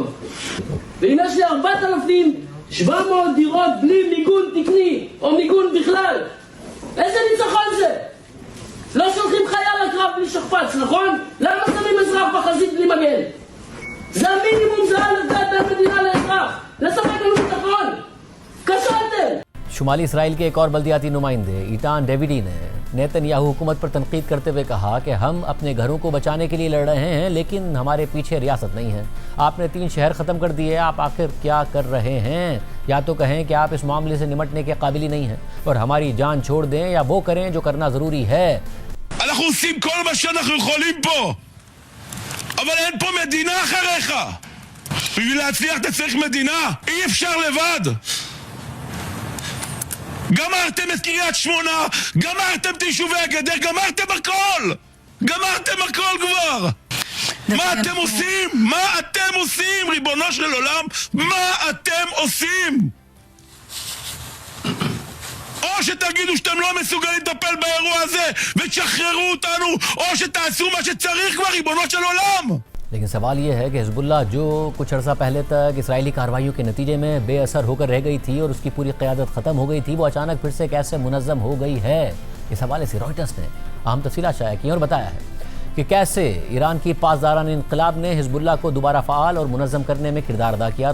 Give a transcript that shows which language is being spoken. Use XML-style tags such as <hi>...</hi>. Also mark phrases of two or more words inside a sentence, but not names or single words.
<he>ואם יש לי 4,700 דירות בלי מיגון תקני או מיגון בכלל, איזה ניצחון זה? לא שולחים חייל לקרב בלי שכפ"ץ, נכון? למה שמים אזרח בחזית בלי מגן? זה המינימום, זה לתת בין מדינה לאזרח, לספק לנו ביטחון. כשלתם.</he> <ur>شمالی اسرائیل کے ایک اور بلدیاتی نمائندے ایتان ڈیویڈی نے نیتن یاہو حکومت پر تنقید کرتے ہوئے کہا کہ ہم اپنے گھروں کو بچانے کے لیے لڑ رہے ہیں، لیکن ہمارے پیچھے ریاست نہیں ہے. آپ نے 3 شہر ختم کر دیے، آپ آخر کیا کر رہے ہیں? یا تو کہیں کہ آپ اس معاملے سے نمٹنے کے قابل ہی نہیں ہیں اور ہماری جان چھوڑ دیں، یا وہ کریں جو کرنا ضروری ہے.</ur> <he>אנחנו עושים כל מה שאנחנו יכולים פה, אבל אין פה מדינה אחריך. בשביל להצליח אתה צריך מדינה, אי אפשר לבד. גמרתם את קריית שמונה, גמרתם את יישובי הגדר, גמרתם הכל! גמרתם הכל כבר! מה אתם עושים? מה אתם עושים, ריבונו של עולם? מה אתם עושים? או שתגידו שאתם לא מסוגלים לטפל באירוע הזה ותשחררו אותנו, או שתעשו מה שצריך כבר, ריבונו של עולם!</he> <ur>لیکن سوال یہ ہے کہ حزب اللہ جو کچھ عرصہ پہلے تک اسرائیلی کارروائیوں کے نتیجے میں بے اثر ہو کر رہ گئی تھی اور اس کی پوری قیادت ختم ہو گئی تھی، وہ اچانک پھر سے کیسے منظم ہو گئی ہے. اس حوالے سے رائٹرز نے اہم تفصیلات شائع کی اور بتایا ہے کہ کیسے ایران کی پاسداران انقلاب نے حزب اللہ کو دوبارہ فعال اور منظم کرنے میں کردار ادا کیا.</ur>